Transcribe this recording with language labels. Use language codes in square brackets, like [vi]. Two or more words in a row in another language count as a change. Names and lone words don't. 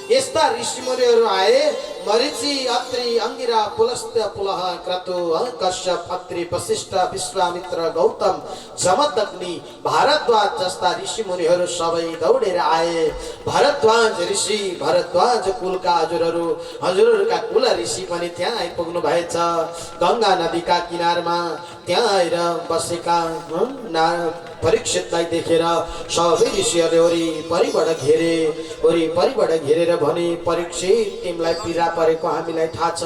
[ne] यस्ता ऋषिमुनिहरू आए। मरीचि, अत्रि, अंगिरा, पुलस्त्य, पुलह, क्रतु, कश्यप, अत्रि, वशिष्ठ, विश्वामित्र, गौतम, जमदग्नि, भारद्वाज जस्ता ऋषिमुनिहरू सबै दौडेर आए। भारद्वाज ऋषि, भारद्वाज कुलका हजुरहरूका कुल ऋषि पनि त्यहाँ आइपुग्नु भएछ। गंगा नदीका किनारमा त्यहाँ आएर बसेका परीक्षितलाई देखेर सबै ऋषिहरूले वरिपरिबाट घेरेर भने, परीक्षित तिमीलाई पीडा परेको हामीलाई थाहा छ।